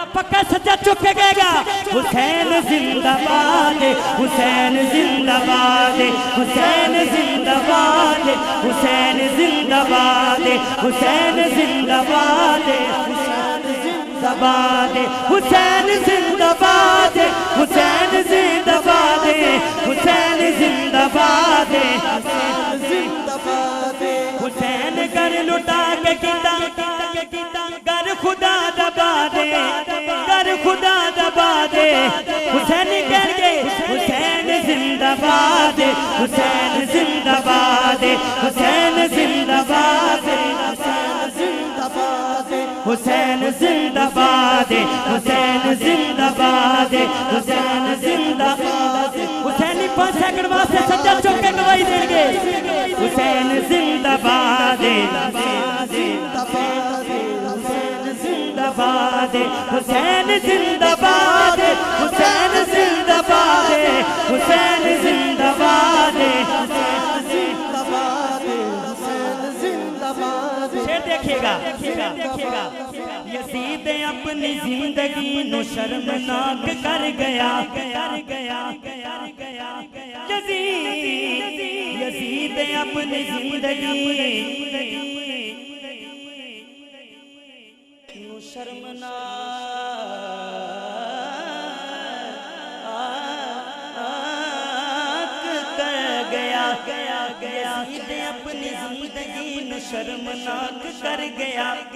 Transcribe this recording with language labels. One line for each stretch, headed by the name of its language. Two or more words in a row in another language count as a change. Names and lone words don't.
Punjabi: پکا سچا چکے گئے گا حسین زندہ باد حسین زندہ باد حسین زندہ باد حسین زندہ باد حسین زندہ باد حسین زندہ باد حسین زندہ باد حسین زندہ باد حسین زندہ باد حسین گر لٹا کے کیتا گر خدا دبا دے گر خدا دبا دے حسین کہہ گے حسین زندہ باد حسین زندہ باد حسین زندہ باد حسین زندہ باد حسین زندہ باد حسین زندہ باد حسین 5 سیکنڈ واسطے سجا چوک کے گواہی دیں گے حسین زندہ باد حسین زندہ باد حسین زندہ باد حسین زندہ باد حسین زندہ باد شیر دیکھئے گا یزید اپنی زندگی نو شرمناک کر گیا یزید اپنی زندگی نو شرمناک کر گیا یزید اپنی زندگی نو شرمناک کر گیا